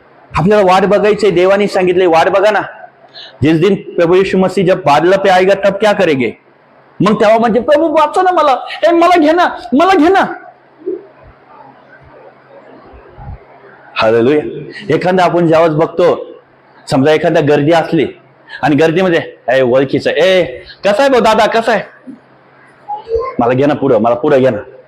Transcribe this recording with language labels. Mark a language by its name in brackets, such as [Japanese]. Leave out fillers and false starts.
[Marathi] आपल्याला वाट बघायचंय. देवानी सांगितले वाट बघा ना. [Hindi] जिस दिन प्रभु यीशु मसीह जब बादल पे आएगा तब क्या करेंगे? [Marathi] मग तेव्हा म्हणजे प्रभू वाचा ना मला, मला घे ना, मला घे ना. हालेलुया. एखादा आपण जेव्हाच बघतो, समजा एखादा गर्दी असली आणि गर्दीमध्ये ओळखीचं, कसा आहे भाऊ दादा, कसा आहे, मला घे ना पुढं, मला पुढं घे ना.